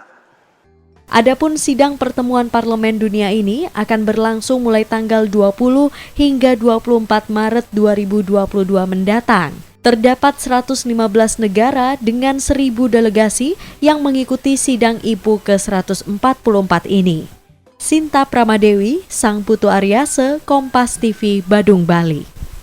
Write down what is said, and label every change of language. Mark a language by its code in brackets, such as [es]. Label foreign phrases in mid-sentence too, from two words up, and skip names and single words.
[id] Adapun sidang pertemuan Parlemen Dunia ini akan berlangsung mulai tanggal 20 hingga 24 Maret 2022 mendatang. Terdapat 115 negara dengan 1.000 delegasi yang mengikuti sidang IPU ke-144 ini. Sinta Pramadewi, Sang Putu Aryase, Kompas TV, Badung, Bali.